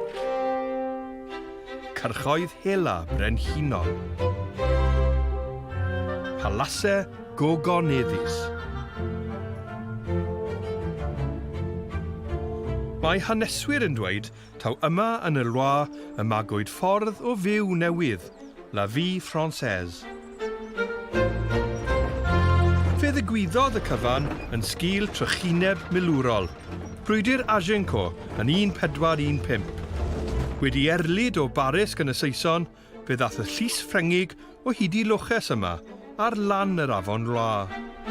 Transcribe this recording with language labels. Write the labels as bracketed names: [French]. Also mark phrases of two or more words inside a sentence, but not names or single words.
[Welsh] Cyrchoedd hela brenhinol. Palasau gogoneddus. Mae haneswyr yn dweud taw yma yn y Loire y magwyd ffordd o fyw newydd, [French] la vie française. [Welsh] Fe ddigwyddodd y cyfan yn sgil trychineb milwrol, brwydr Agenco yn 1415. Wedi erlyd o Baris gan y Saeson, fe ddath y llys Ffrengig o hyd I Loches yma, ar lan yr afon Loire.